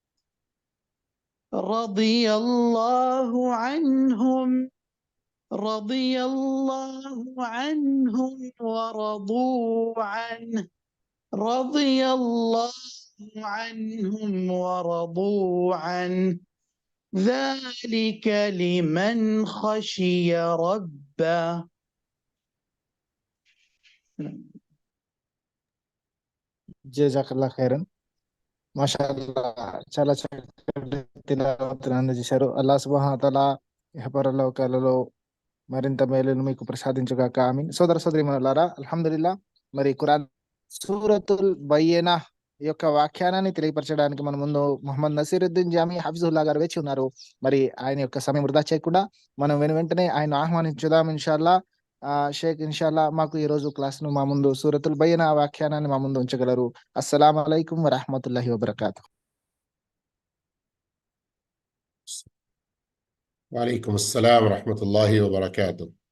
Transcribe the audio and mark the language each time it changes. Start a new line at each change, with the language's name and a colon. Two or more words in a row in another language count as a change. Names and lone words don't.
Arabic: رضي الله عنهم ورضوا عنه ذلك لمن خشي ربه. جزاك الله خيرا.
Telugu: మాషాఅల్లా, చాలా చక్కటి తిలావత్తును అందజేశారు.
Arabic: الله سبحانه وتعالى
Telugu: ఇహపరలోకాలలో మరింత మేలును మీకు ప్రసాదించుగాక. ఆమీన్. సోదర సోదరీమణులారా, అల్హమ్దులిల్లాహ్. మరి ఖురాన్ సూరతుల్ బయ్యనా యొక్క వ్యాఖ్యానాన్ని తెలియపరచడానికి మన ముందు మొహమ్మద్ నసీరుద్దీన్ జామీ హఫీజుల్లాహ్ గారు వేచి ఉన్నారు. మరి ఆయన యొక్క సమయం వృధా చేయకుండా మనం వెంటనే ఆయన ఆహ్వానించుదాం. ఇన్షాల్లా షేక్ ఇన్షాల్లా మాకు ఈ రోజు క్లాస్ ను మా ముందు సూరతుల్ బయ్యనా వ్యాఖ్యానాన్ని మా ముందు ఉంచగలరు.
Arabic: السلام عليكم ورحمة الله وبركاته. وعليكم السلام ورحمة الله وبركاته.